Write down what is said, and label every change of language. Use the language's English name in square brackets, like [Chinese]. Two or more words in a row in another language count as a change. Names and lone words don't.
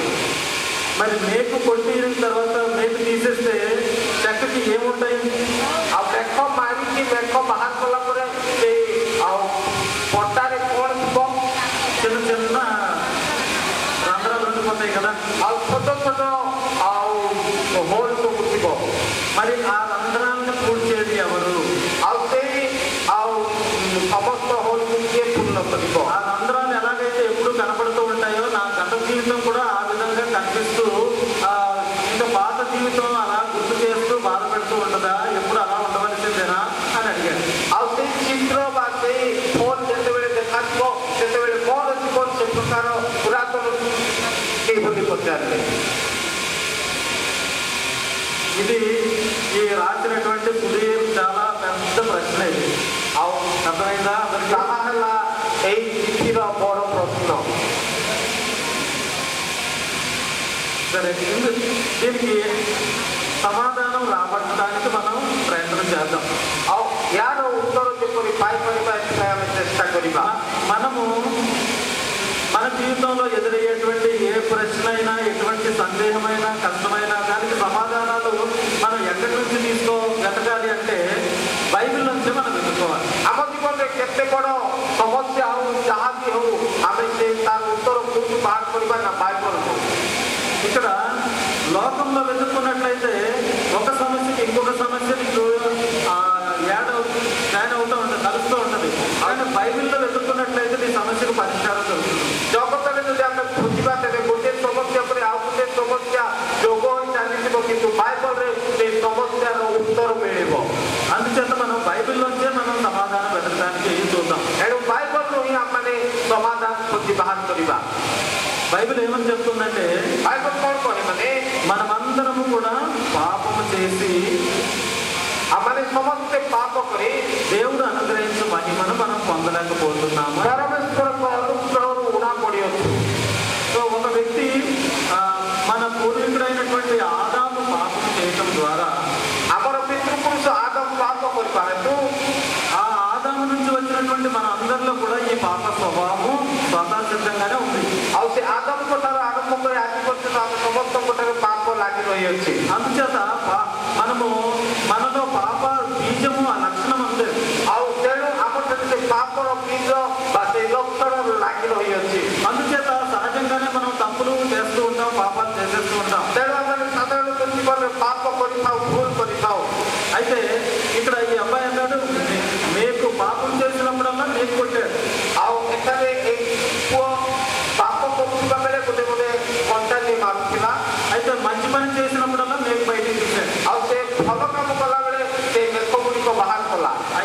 [Telugu] మరి మేకు కొట్టిన తర్వాత మేకు తీసేస్తే చెక్కకి ఏముంటాయి? [Odia] ଆଉ ମେଘ ମାରିକି ମେଘ ବାହାର କଲା ପରେ ସେଇ ଆଉ ପଟାରେ କ'ଣ ଥିବ? [Telugu] చిన్న చిన్న రంధ్రాలు ఉండిపోతాయి కదా। [Odia] ଆଉ ଛୋଟ ଛୋଟ ଆଉ ହୋଲ ସବୁ ଥିବ। [Telugu] మరి ఆ రంధ్రాలను పూడ్చేది ఎవరు? [Odia] ଆଉ ସେଇ ଆଉ ସମସ୍ତ ହୋଲକୁ କିଏ ପୂର୍ଣ୍ଣ କରିବ? [Telugu] ఆ రంధ్రాలు ఎలాగైతే ఎప్పుడు కనపడుతూ ఉంటాయో నా గత జీవితం కూడా ఆ విధంగా కనిపిస్తూ ఇంకా పాత జీవితం అలా గుర్తు చేస్తూ బాధపెడుతూ ఉంటుందా? ఎప్పుడు అలా ఉండవలసిందేనా అని అడిగాడు। [Odia] ଆଉ ସେଇ ଚିତ୍ର ବା ସେଇ ହୋଲ ଯେତେବେଳେ ଦେଖାଯିବ ସେତେବେଳେ କ'ଣ ଥିବ ସେ ପ୍ରକାର ପୁରାତନ କେହି ବୋଲି ପଚାରିଲେ। [Telugu] ఇది ఈ రాసినటువంటి సుధీర్ చాలా పెద్ద ప్రశ్న ఇది। [Odia] ଆଉ [Telugu] అర్థమైందా? అందరికీ [Odia] ତାହା ହେଲା ଏଇ ଚିଠିର ବଡ଼ ପ୍ରଶ୍ନ। [Telugu] సరే, దీనికి సమాధానం రాబట్టడానికి మనం ప్రయత్నం చేద్దాం। [Odia] ଆଉ ୟାର ଉତ୍ତର ଯେପରି ପାଇପାରିବା ଏଥିପାଇଁ ଆମେ ଚେଷ୍ଟା କରିବା। [Telugu] మనము మన జీవితంలో ఎదురయ్యేటువంటి ఏ ప్రశ్న అయినా, ఎటువంటి సందేహమైనా, కష్టమైనా దానికి సమాధానాలు మనం ఎక్కడి నుంచి వెతకాలి అంటే బైబిల్ నుంచి మనం వెతుక్కోవాలి। [Odia] ଆମ ଜୀବନରେ କେତେ ବଡ଼ ସମସ୍ୟା ହଉ ଯାହା ବି ହଉ ଆମେ ସେ ତାର ଉତ୍ତର କୋଉଠୁ ବାହାର କରିବା ନା ବାଇବଲରୁ। [Telugu] ఇక్కడ లోకంలో వెతుక్కున్నట్లయితే ఒక సమస్యకి ఇంకొక సమస్య నీకు జాయిన్ అవుతూ ఉంటుంది, కలుస్తూ ఉంటుంది। కానీ బైబిల్లో వెతుక్కున్నట్లయితే నీ సమస్యకు పరిష్కారం దొరుకుతుంది। [Odia] ଜଗତରେ ଯଦି ଆମେ ଖୋଜିବା ତେବେ ଗୋଟିଏ ସମସ୍ୟା ପରେ ଆଉ ଗୋଟିଏ ସମସ୍ୟା ଯୋଗ ହୋଇ ଚାଲିଥିବ, କିନ୍ତୁ ବାଇବଲରେ ସେଇ ସମସ୍ୟାର ଉତ୍ତର ମିଳିବ। [Telugu] అందుచేత మనం బైబిల్లోంచే మనం సమాధానం వెతకడానికి చూద్దాం। [Odia] ଏଣୁ ବାଇବଲରୁ ହିଁ ଆମମାନେ ସମାଧାନ ଖୋଜି ବାହାର କରିବା। [Telugu] బైబిల్ ఏమని చెప్తుందంటే, [Odia] ବାଇବଲ କ'ଣ କହେ, ମାନେ [Telugu] మనమందరము కూడా పాపము చేసి [Odia] ଆମମାନେ ସମସ୍ତେ ପାପ କରି [Telugu] దేవుడు అనుగ్రహించిన మహిమను మనం పొందలేకపోతున్నాము। [Odia] ପରମେଶ୍ୱରଙ୍କ ଅନୁଗ୍ରହରୁ ଉଣା ପଡ଼ିଅଛୁ। [Telugu] సో ఒక వ్యక్తి మన పూర్వీకుడైనటువంటి ఆదాము పాపం చేయటం ద్వారా [Odia] ଆମର ପିତୃପୁରୁଷ ଆଦମ ପାପ କରିବା ହେତୁ [Telugu] ఆ ఆదాము నుంచి వచ్చినటువంటి మన అందరిలో కూడా ఈ పాప స్వభావం స్వతసిద్ధంగానే ఉంది। [Odia] ଆଉ ସେ ଆଦମଙ୍କ ଠାରୁ ଆରମ୍ଭ କରି ଆଜି ପର୍ଯ୍ୟନ୍ତ ଆମେ ସମସ୍ତଙ୍କ ଠାରୁ ପାପ ଲାଗି ରହିଅଛି। [Telugu] అందుచేత మనలో పాప బీజము ఆ లక్షణం ఉంది। [Odia] ଆଉ ତେଣୁ ଆମଠାରେ ସେ ପାପର ବୀଜ ବା ସେଇ ଲକ୍ଷଣ ଲାଗି ରହିଅଛି। [Telugu] అందుచేత సహజంగానే మనం తప్పులు చేస్తూ ఉంటాం, పాపాలు చేసేస్తూ ఉంటాం। [Odia] ତେଣୁ ଆମେ ସାଧାରଣତଃ ଜୀବନରେ ପାପ କରିଥାଉ, ଭୁଲ କରିଥାଉ। [Telugu] అయితే ఇక్కడ ఈ అబ్బాయి అన్నాడు, మీకు పాపం చేసినప్పుడల్లా మీకు కొట్టాడు। [Odia] ଆଉ ଏଠାରେ ଏଇ ପୁଅ ପାପ କରୁଥିବା ବେଳେ ଗୋଟେ ଗୋଟେ କଣ୍ଟା ନେଇ ମାରୁଥିଲା। [Telugu] అయితే మంచి పని చేసినప్పుడల్లా మీకు బయటికి తీశాడు। [Odia] ଆଉ ସେ ଭଲ କାମ କଲା ବେଳେ ସେ ମେଘ ଗୁଡ଼ିକ ବାହାର କଲା।